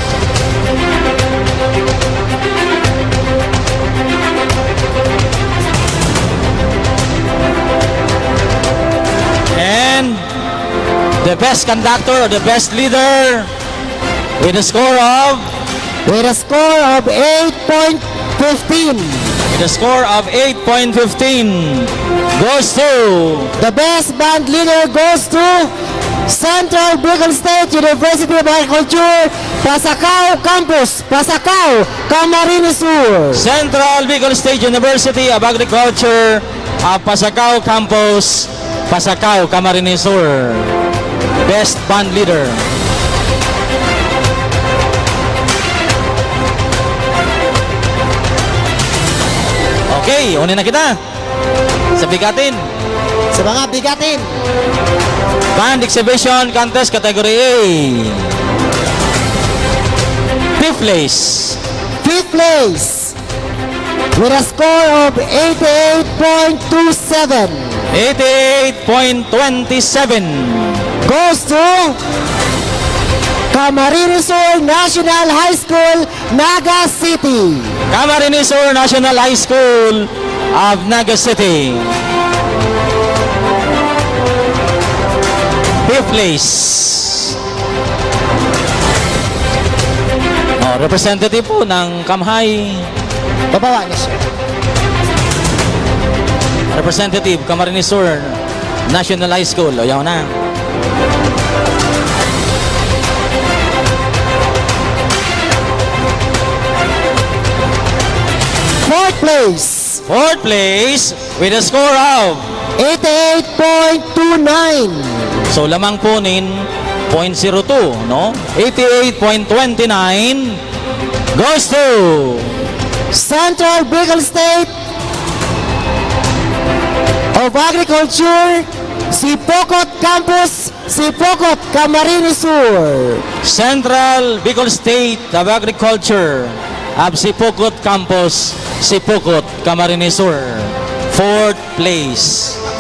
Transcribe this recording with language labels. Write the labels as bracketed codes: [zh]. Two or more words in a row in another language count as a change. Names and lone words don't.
[en] And the best conductor or the best leader with a score of With a score of 8.15. with a score of 8.15 goes to The best band leader goes to Central Bicol State University of Agriculture, Pasacao Campus, Pasacao, Camarines Sur. Central Bicol State University of Agriculture of Pasacao Campus, Pasacao, Camarines Sur. Best band leader. Okay, [bik] unin na kita. Sa bigatin. Sa mga bigatin. [en] Band Exhibition Contest Category A. Fifth place. Fifth place, with a score of 88.27. 88.27 goes to Camarines Sur National High School, Naga City. Camarines Sur National High School of Naga City. Fifth place. [tl] Oh, representative po ng Kamhay. Bababa na siya. [en] Representative Camarines Sur National High School. [bik] O, yaw na. [en] Fourth place, Fourth place with a score of 88.29. [bik] so lamang po nin 0.02, no? [en] 88.29 goes to Central Bicol State of Agriculture, Sipokot Campus, Sipokot, Camarines Sur. Central Bicol State of Agriculture of Sipokot Campus, Sipokot, Camarines Sur. Fourth place.